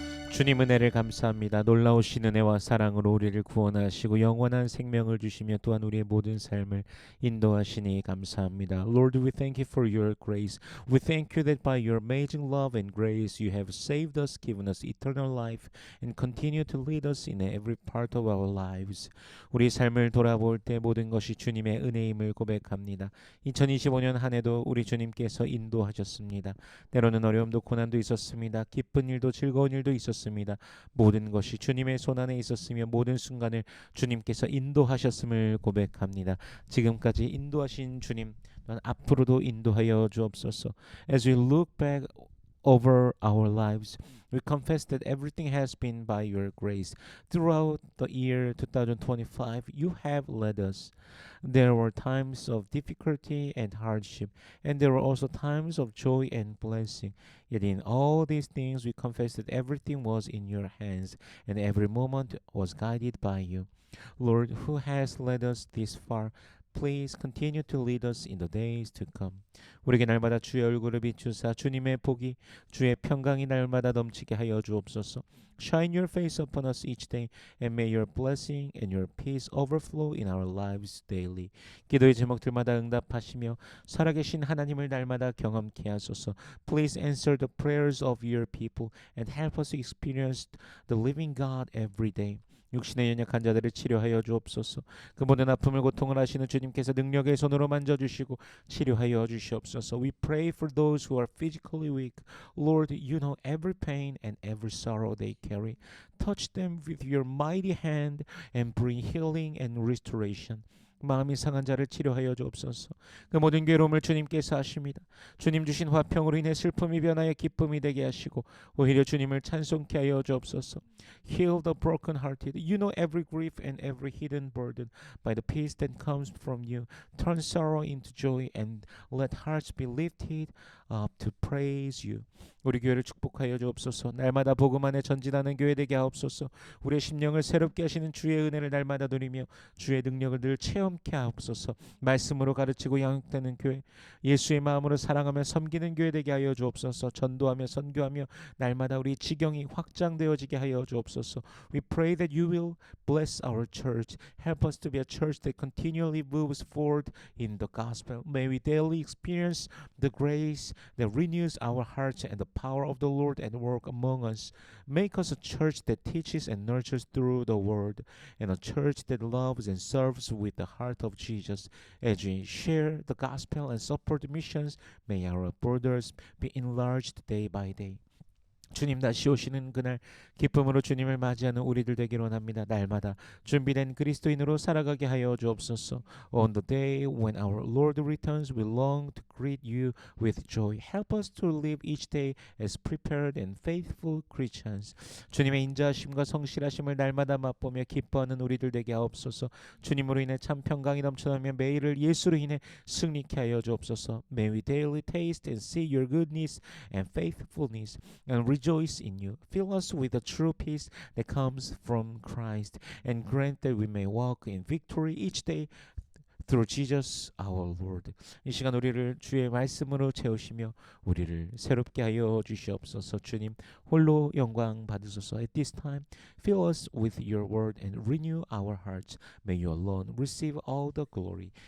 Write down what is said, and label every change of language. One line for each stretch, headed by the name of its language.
Korean: 주님 은혜를 감사합니다. 놀라우신 은혜와 사랑으로 우리를 구원하시고 영원한 생명을 주시며 또한 우리의 모든 삶을 인도하시니 감사합니다.
English: Lord, we thank you for your grace. We thank you that by your amazing love and grace you have saved us, given us eternal life, and continue to lead us in every part of our lives.
Korean: 우리 삶을 돌아볼 때 모든 것이 주님의 은혜임을 고백합니다. 2025년 한 해도 우리 주님께서 인도하셨습니다. 때로는 어려움도 고난도 있었습니다. 기쁜 일도 즐거운 일도 있었습니다. 모든 것이 주님의 손안에 있었으며 모든 순간을 주님께서 인도하셨음을 고백합니다. 지금까지 인도하신 주님 또한 앞으로도 인도하여 주옵소서.
English: As we look back over our lives, we confess that everything has been by your grace. Throughout the year 2025, you have led us. There were times of difficulty and hardship, and there were also times of joy and blessing. Yet in all these things, we confess that everything was in your hands, and every moment was guided by you. Lord, who has led us this far, please continue to lead us in the days to come.
Korean: 우리에게 날마다 주의 얼굴을 비추사 주님의 복이 주의 평강이 날마다 넘치게 하여 주옵소서.
English: Shine your face upon us each day and may your blessing and your peace overflow in our lives daily.
Korean: 기도의 제목들마다 응답하시며 살아계신 하나님을 날마다 경험케 하소서.
English: Please answer the prayers of your people and help us experience the living God every day.
Korean: 육신의 연약한 자들을 치료하여 주옵소서. 그 모든 아픔을 고통을 하시는 주님께서 능력의 손으로 만져주시고 치료하여 주시옵소서.
English: We pray for those who are physically weak. Lord, you know every pain and every sorrow they carry. Touch them with your mighty hand and bring healing and restoration.
Korean: 마음이 상한 자를 치료하여 주옵소서. 그 모든 괴로움을 주님께서 하십니다. 주님 주신 화평으로 인해 슬픔이 변하여 기쁨이 되게 하시고 오히려 주님을 찬송케 하여 주옵소서.
English: Heal the broken-hearted. You know every grief and every hidden burden by the peace that comes from you. Turn sorrow into joy and let hearts be lifted up to praise you.
Korean: 우리 교회를 축복하여 주옵소서. 날마다 복음 안에 전진하는 교회 되게 하옵소서. 우리의 심령을 새롭게 하시는 주의 은혜를 날마다 누리며 주의 능력을 늘 체험케 하옵소서. 말씀으로 가르치고 양육되는 교회, 예수의 마음으로 사랑하며 섬기는 교회 되게 하여 주옵소서. 전도하며 선교하며 날마다 우리 지경이 확장되어지게 하여 주옵소서.
English: We pray that you will bless our church. Help us to be a church that continually moves forward in the gospel. May we daily experience the grace that renews our hearts and the power of the Lord at work among us. Make us a church that teaches and nurtures through the word, and a church that loves and serves with the heart of Jesus. As we share the gospel and support missions, may our borders be enlarged day by day.
Korean: 주님 다시 오시는 그날 기쁨으로 주님을 맞이하는 우리들 되기를 원합니다. 날마다 준비된 그리스도인으로 살아가게 하여 주옵소서.
English: On the day when our Lord returns, we long to greet you with joy. Help us to live each day as prepared and faithful Christians.
Korean: 주님의 인자하심과 성실하심을 날마다 맛보며 기뻐하는 우리들 되게 하옵소서. 주님으로 인해 참 평강이 넘쳐나며 매일을 예수로 인해 승리케 하여 주옵소서.
English: May we daily taste and see your goodness and faithfulness and rejoice in you. Fill us with the true peace that comes from Christ and grant that we may walk in victory each day through Jesus our Lord.
Korean: 이 시간 우리를 주의 말씀으로 채우시며 우리를 새롭게 하여 주시옵소서. 주님 홀로 영광 받으소서.
English: At this time fill us with your word and renew our hearts. May you alone receive all the glory.